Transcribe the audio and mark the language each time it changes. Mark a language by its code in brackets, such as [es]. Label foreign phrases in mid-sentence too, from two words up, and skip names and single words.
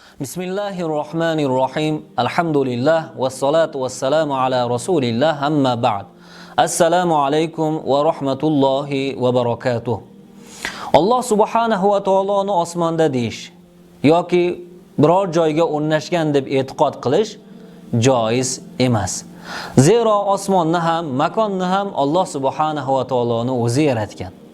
[ar] بسم الله الرحمن الرحيم. الحمد لله والصلاة والسلام على رسول الله أما بعد. السلام عليكم ورحمة الله وبركاته. [uz] Alloh [ar] subhanahu va taoloni [uz] osmonda deyish yoki biror joyga o'rnashgan deb e'tiqod qilish joiz emas. Zero osmonni ham, makonni ham Alloh [ar] subhanahu va taoloni [uz] o'zi yaratgan.